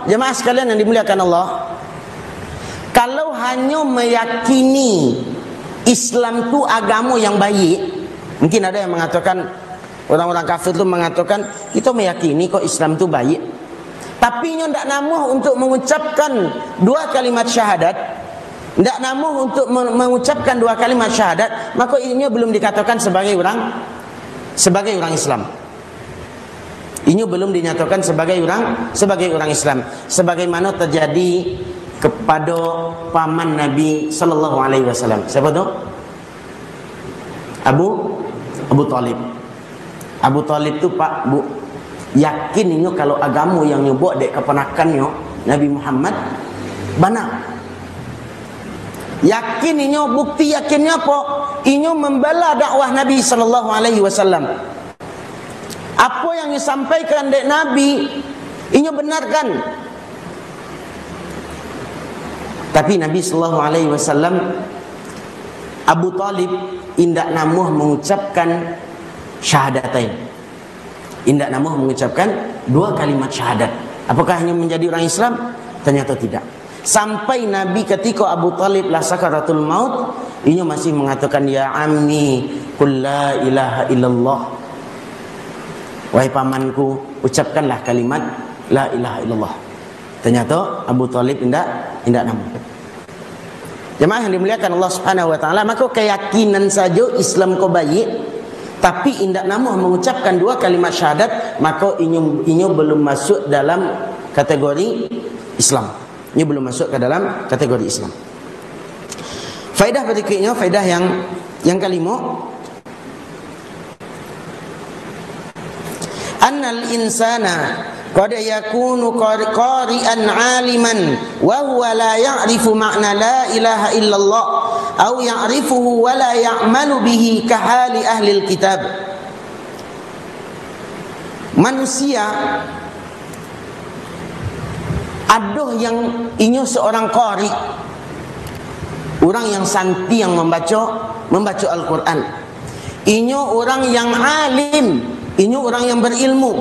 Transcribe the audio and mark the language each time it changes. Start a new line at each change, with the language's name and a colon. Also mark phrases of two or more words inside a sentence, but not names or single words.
Indonesian: Jemaah sekalian yang dimuliakan Allah, kalau hanya meyakini Islam itu agama yang baik, mungkin ada yang mengatakan, orang-orang kafir itu mengatakan kita meyakini kok Islam itu baik, tapi inyo tidak namuh untuk mengucapkan dua kalimat syahadat, tidak namuh untuk mengucapkan dua kalimat syahadat, maka ini belum dikatakan sebagai orang Islam. Ini belum dinyatakan sebagai orang Islam. Sebagaimana terjadi kepada paman Nabi
Arabic: صلى الله عليه وسلم.
Indonesian: Siapa tu? Abu Talib. Abu Talib tu Pak Bu yakin inyo kalau agama yang nyebut dek keponakannya Nabi Muhammad benar. Yakin inyo, bukti yakinnya apa? Inyo membela dakwah Nabi
Arabic: صلى الله عليه وسلم.
Indonesian: Apa yang disampaikan dek Nabi, inyo benarkan. Tapi Nabi
Arabic: صلى الله عليه وسلم,
Indonesian: Abu Talib indak namuh mengucapkan syahadatain. Indak namuh mengucapkan 2 kalimat syahadat. Apakah hanya menjadi orang Islam? Ternyata tidak. Sampai Nabi ketika Abu Talib lah sakaratul maut, inya masih mengatakan,
Arabic: يا عمي قل لا إله إلا الله.
Indonesian: Wahai pamanku, ucapkanlah kalimat
Arabic: لا إله إلا الله.
Indonesian: Ternyata Abu Talib indak namuh. Jemaah yang dimuliakan
Arabic: الله سبحانه وتعالى,
Indonesian: maka keyakinan saja Islam kau baik, tapi indak namuh mengucapkan 2 kalimat syahadat, maka inyo belum masuk dalam kategori Islam. Ini belum masuk ke dalam kategori Islam. Faedah berikutnya, faedah yang kelima,
Arabic: أن الإنسان قد يكون قارئا عالما وهو لا يعرف معنى لا إله إلا الله أو يعرفه ولا يعمل به كحال أهل الكتاب.
Indonesian: Manusia ada yang inyo seorang qari, orang yang santi yang membaca Al-Quran. Inyo orang yang alim, inyo orang yang berilmu.